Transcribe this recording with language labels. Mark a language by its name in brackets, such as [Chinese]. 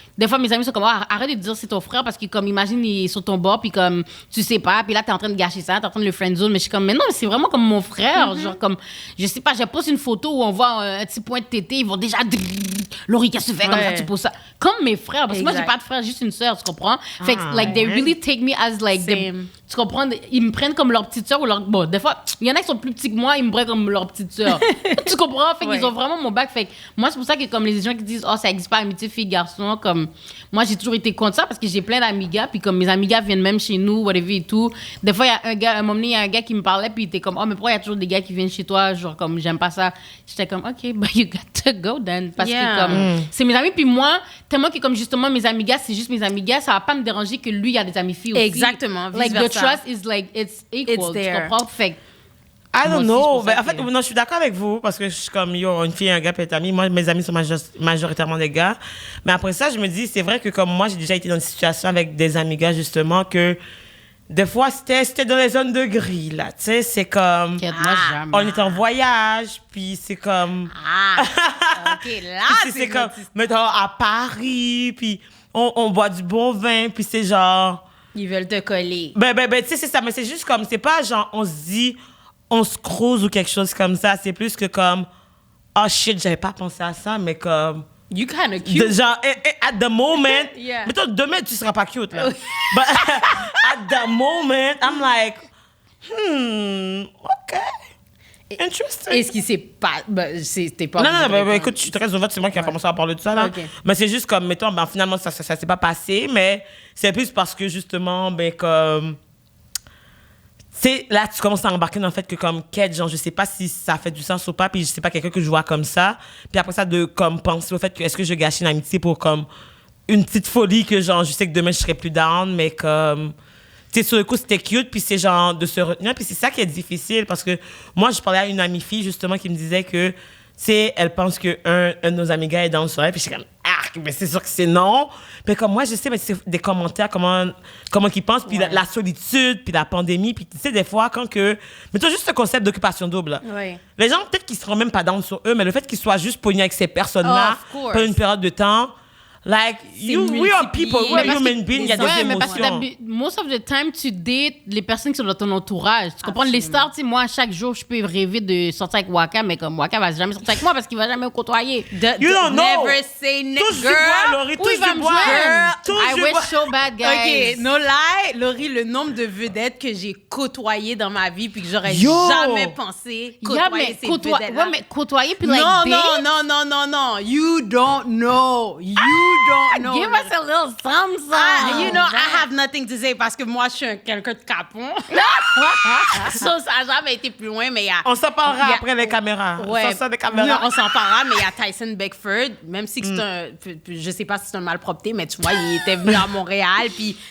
[French] Des fois, mes amis sont comme, arrête de dire c'est ton frère parce que, comme, imagine, il est sur ton bord, puis comme, tu sais pas, puis là, t'es en train de gâcher ça, t'es en train de le friendzone, mais je suis comme, mais non, c'est vraiment comme mon frère. Genre, comme, je sais pas, je pose une photo où on voit un petit point de tété, ils vont déjà, Laurie, qu'est-ce que tu fais comme ça, tu poses ça. Comme mes frères, parce que moi, j'ai pas de frère, juste une sœur, tu comprends? [English] Fait que, like, they really take me as, like, [French] tu comprends? Ils me prennent comme leur petite sœur ou leur. Bon, des fois, il y en a qui sont plus petits que moi, ils me prennent comme leur petite sœur. Tu comprends? Fait qu'ils ont vraiment mon bac. Fait que moi, c'est pour ça que, comme les gens qui disent, ça existe pas amitié fille-garçon, comme. Moi, j'ai toujours été contre ça parce que j'ai plein d'amis gars, puis comme mes amis gars viennent même chez nous, whatever et tout. Des fois, il y a un gars, à un moment donné, il y a un gars qui me parlait, puis il était comme, mais pourquoi il y a toujours des gars qui viennent chez toi? Genre, comme, j'aime pas ça. J'étais comme, [English] OK, but you got to go then. [French] Parce que, comme, c'est mes amis, puis moi, tellement que, comme, justement, mes amis gars, c'est juste mes amis gars, ça va pas me déranger que lui, il y a des amis filles aussi. Exactement. [English] Like, the trust is like, it's equal. [French] Tu comprends? Fait [English] I don't know. [French] Ben, en fait, non, je suis d'accord avec vous parce que je suis comme, une fille et un gars peut être amis. Moi, mes amis sont majoritairement des gars. Mais après ça, je me dis, c'est vrai que comme moi, j'ai déjà été dans une situation avec des amis gars, justement, que des fois, c'était dans les zones de gris, là. Tu sais, c'est comme... on est en voyage, puis c'est comme... OK, là, c'est comme, mettons, à Paris, puis on boit du bon vin, puis c'est genre... Ils veulent te coller. Ben, tu sais, c'est ça. Mais c'est juste comme, c'est pas genre, on se dit... on se croise ou quelque chose comme ça. C'est plus que comme, oh shit, j'avais pas pensé à ça, mais comme... [English] You kind of cute. Genre, at the moment... [French] Mais toi, demain, tu seras pas cute, là. [English] But at the moment, I'm like, OK. Interesting. [French] Est-ce qu'il s'est pas... c'était pas... Non, écoute, je suis très ouverte, c'est moi qui a commencé à parler de ça, là. Okay. Mais c'est juste comme, mettons, finalement, ça s'est pas passé, mais c'est plus parce que, justement, comme... C'est là tu commences à embarquer dans le fait que comme quête, genre je sais pas si ça fait du sens ou pas, puis je sais pas quelqu'un que je vois comme ça, puis après ça de comme penser au fait que est-ce que je gâche une amitié pour comme une petite folie que genre je sais que demain je serai plus down, mais comme tu sais sur le coup c'était cute, puis c'est genre de se retenir, puis c'est ça qui est difficile parce que moi je parlais à une amie fille justement qui me disait que c'est elle pense que un de nos amis gars est down sur elle, puis je suis comme mais c'est sûr que c'est non. Mais comme moi, je sais, mais c'est des commentaires, comment qu'ils pensent, puis la solitude, puis la pandémie, puis tu sais, des fois, quand que... Mettons juste ce concept d'occupation double. Les gens, peut-être qu'ils seront même pas down sur eux, mais le fait qu'ils soient juste pognés avec ces personnes-là pendant une période de temps, [English] Like, we are people, we're human beings, [French] il y a des émotions. Mais parce que [English] most of the time, [French] tu dates les personnes qui sont dans ton entourage. Tu comprends? Les stars, tu sais, moi, chaque jour, je peux rêver de sortir avec Waka, mais comme Waka va jamais sortir avec moi parce qu'il va jamais me côtoyer. [English] You don't know. Never say [French] Touche du bois, Laurie, touche du bois. [English] I wish so bad, guys. OK, no lie, [French] Laurie, le nombre de vedettes que j'ai côtoyées dans ma vie puis que j'aurais jamais pensé côtoyer ces vedettes-là. Ouais, mais côtoyer puis like [English] Non. You don't know. Give us a little something. You know, I have nothing to say parce que moi, je suis quelqu'un de capon. [French] Ça n'a jamais été plus loin, mais il y a... On s'en parlera après les caméras. Ouais. On s'en parlera, mais il y a Tyson Beckford, même si c'est un... Je sais pas si c'est un malpropreté, mais tu vois, il était venu à Montréal, puis...